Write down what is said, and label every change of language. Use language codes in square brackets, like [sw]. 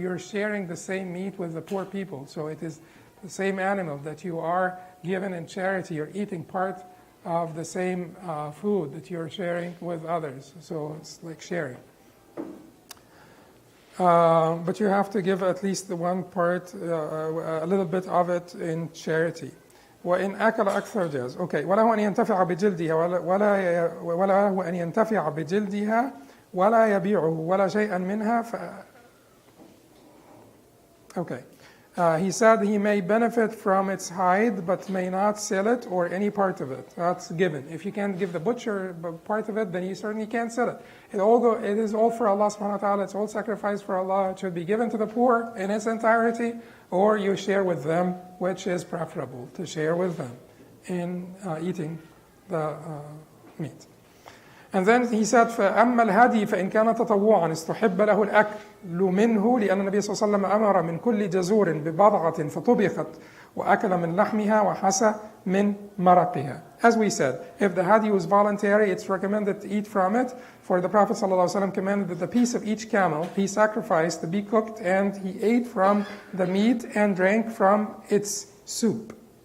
[en] You're sharing the same meat with the poor people, so it is the same animal that you are given in charity. You're eating part of the same food that you're sharing with others, so it's like sharing. But you have to give at least the one part, a little bit of it in charity. [ar] وإن أكل أكثر جاز. Okay. وله أن ينتفع بجلدها وله أن ينتفع بجلدها ولا يبيعه ولا شيئا منها. [en] Okay. He said he may benefit from its hide, but may not sell it or any part of it. That's given. If you can't give the butcher part of it, then you certainly can't sell it. It is all for Allah subhanahu wa ta'ala. It's all sacrifice for Allah. It should be given to the poor in its entirety, or you share with them, which is preferable, to share with them in eating the meat. And then he said, [ar] فأما الهدي فإن كان تطوعا استحب له الأكل منه لأن النبي صلى الله عليه وسلم أمر من كل جزور ببضعة فطبخت وأكل من لحمها وحسى من مرقها. [en] As we said, if the hadi was voluntary, it's recommended to eat from it. For the Prophet ﷺ commanded that the piece of each camel he sacrificed to be cooked, and he ate from the meat and drank from its soup.